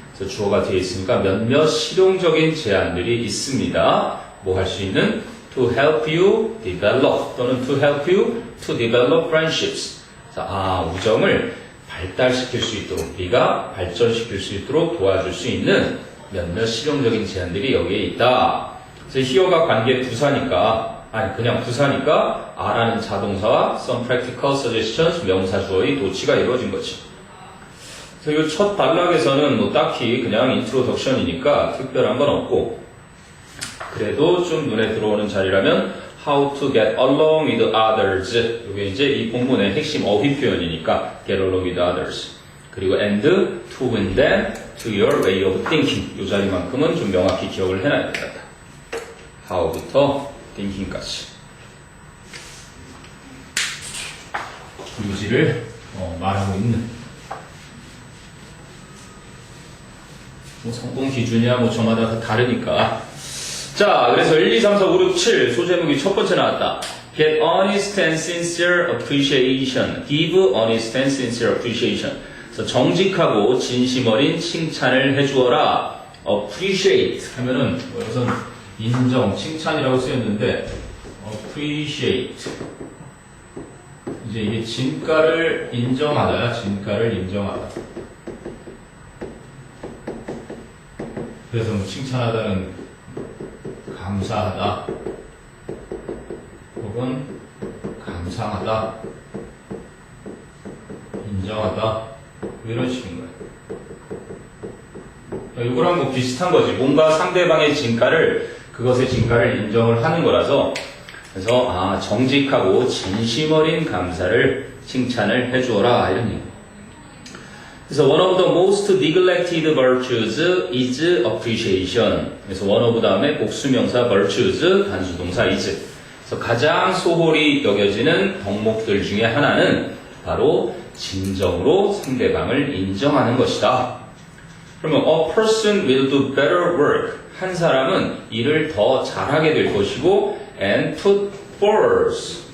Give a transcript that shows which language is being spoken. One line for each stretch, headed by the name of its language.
Korean: 그래서 주어가 뒤에 있으니까 몇몇 실용적인 제안들이 있습니다. 뭐 할 수 있는?
English: To help you develop
Korean: 또는
English: to help you to develop friendships.
Korean: 우정을 발달시킬 수 있도록, 네가 발전시킬 수 있도록 도와줄 수 있는 몇몇 실용적인 제안들이 여기에 있다. 그래서 here가 관계 부사니까, 그냥 부사니까 are라는 자동사와
English: some practical suggestions
Korean: 명사 주어의 도치가 이루어진 거지. 그래서 이 첫 단락에서는 뭐 딱히 그냥 introduction이니까 특별한 건 없고, 그래도 좀 눈에 들어오는 자리라면
English: how to get along with others.
Korean: 이게 이제 이 본문의 핵심 어휘 표현이니까
English: get along with others.
Korean: 그리고
English: and to win them to your way of thinking.
Korean: 이 자리만큼은 좀 명확히 기억을 해놔야 되겠다. how부터 thinking까지. 유지를 말하고 있는. 뭐 성공 기준이야 뭐 저마다 다 다르니까. 자, 그래서 1, 2, 3, 4, 5, 6, 7 소제목이 첫 번째 나왔다.
English: Get honest and sincere appreciation. Give honest and sincere appreciation.
Korean: 그래서 정직하고 진심 어린 칭찬을 해주어라. appreciate 하면은 여기서 인정, 칭찬이라고 쓰였는데 appreciate. 이제 이게 진가를 인정하다야, 진가를 인정하다. 그래서 뭐 칭찬하다는 감사하다 혹은 감상하다 인정하다 이런 식인 거예요. 이거랑 뭐 비슷한 거지. 뭔가 상대방의 진가를 그것의 진가를 인정을 하는 거라서 그래서 정직하고 진심 어린 감사를 칭찬을 해주어라 이런 얘기. 그래서
English: one of the most neglected virtues is appreciation.
Korean: 그래서 one of 다음에 복수명사 virtues, 단수동사 is. 그래서 가장 소홀히 여겨지는 덕목들 중에 하나는 바로 진정으로 상대방을 인정하는 것이다. 그러면
English: a person will do better work.
Korean: 한 사람은 일을 더 잘하게 될 것이고
English: and put forth.